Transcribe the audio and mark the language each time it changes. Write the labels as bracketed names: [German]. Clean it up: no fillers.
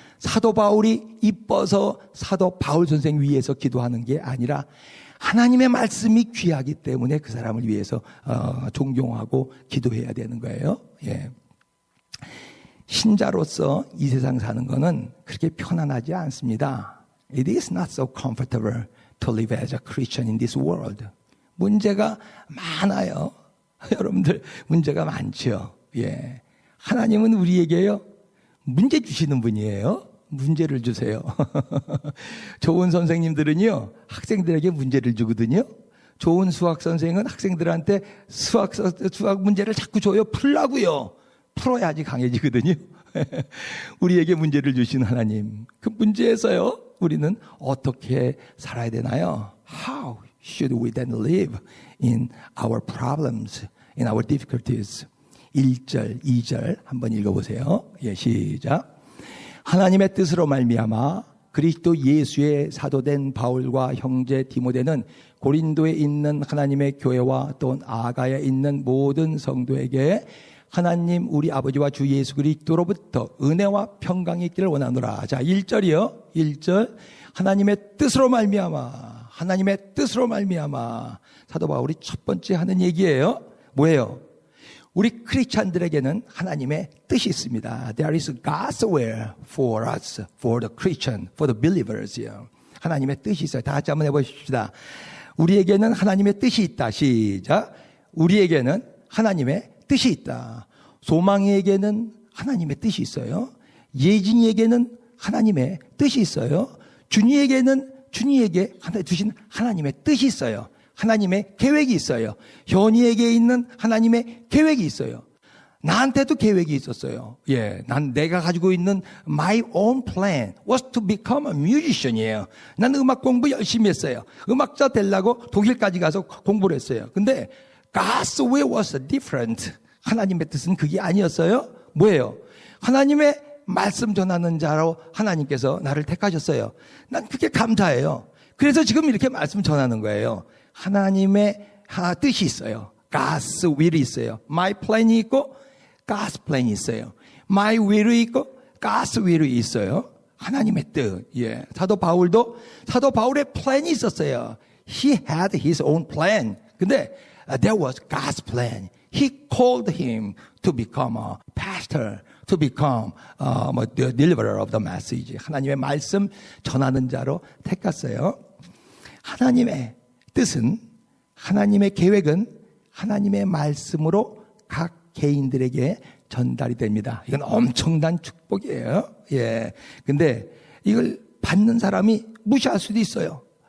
[Korean] 사도 바울이 이뻐서 사도 바울 선생 위해서 기도하는 게 아니라 하나님의 말씀이 귀하기 때문에 그 사람을 위해서 존경하고 기도해야 되는 거예요. 예. 신자로서 이 세상 사는 거는 그렇게 편안하지 않습니다. [English] It is not so comfortable to live as a Christian in this world. [Korean] 문제가 많아요. 여러분들 문제가 많죠. 예. 하나님은 우리에게요 문제 주시는 분이에요. 문제를 주세요. 좋은 선생님들은요 학생들에게 문제를 주거든요. 좋은 수학 선생은 학생들한테 수학 문제를 자꾸 줘요. 풀라고요. 풀어야지 강해지거든요. 우리에게 문제를 주신 하나님, 그 문제에서요 우리는 어떻게 살아야 되나요? [English] How should we then live in our problems, in our difficulties? [Korean] 1절, 2절 한번 읽어보세요. 예, 시작. 하나님의 뜻으로 말미암아 그리스도 예수의 사도된 바울과 형제 디모데는 고린도에 있는 하나님의 교회와 또 아가야에 있는 모든 성도에게 하나님 우리 아버지와 주 예수 그리스도로부터 은혜와 평강이 있기를 원하노라. 자, 1절이요. 1절. 하나님의 뜻으로 말미암아. 하나님의 뜻으로 말미암아. 사도 바울이 첫 번째 하는 얘기예요. 뭐예요? 우리 크리스찬들에게는 하나님의 뜻이 있습니다. [English] There is God's will for us, for the Christian, for the believers. [Korean] 하나님의 뜻이 있어요. 다 같이 한번 해보십시다. 우리에게는 하나님의 뜻이 있다. 시작. 우리에게는 하나님의 뜻이 있다. 소망이에게는 하나님의 뜻이 있어요. 예진이에게는 하나님의 뜻이 있어요. 준이에게 주신 하나님의 뜻이 있어요. 하나님의 계획이 있어요. 현이에게 있는 하나님의 계획이 있어요. 나한테도 계획이 있었어요. 예, 내가 가지고 있는 [English] my own plan was to become a musician이에요. [Korean] 난 음악 공부 열심히 했어요. 음악자 되려고 독일까지 가서 공부를 했어요. 근데 [English] God's will was different. [Korean] 하나님의 뜻은 그게 아니었어요. 뭐예요? 하나님의 말씀 전하는 자로 하나님께서 나를 택하셨어요. 난 그게 감사해요. 그래서 지금 이렇게 말씀 전하는 거예요. 하나님의 뜻이 있어요. [English] God's will [Korean] 이 있어요. [English] My plan [Korean] 이 있고 [English] God's plan [Korean] 이 있어요. [English] My will [Korean] 이 있고 [English] God's will [Korean] 이 있어요. 하나님의 뜻. 예. 사도 바울의 plan이 있었어요. [English] He had his own plan. [Korean] 근데 [English] there was God's plan. He called him to become a pastor, to become the deliverer of the message. [Korean] 하나님의 말씀 전하는 자로 택했어요. 하나님의 뜻은, 하나님의 계획은 하나님의 말씀으로 각 개인들에게 전달이 됩니다. 이건 엄청난 축복이에요. 예. 근데 이걸 받는 사람이 무시할 수도 있어요.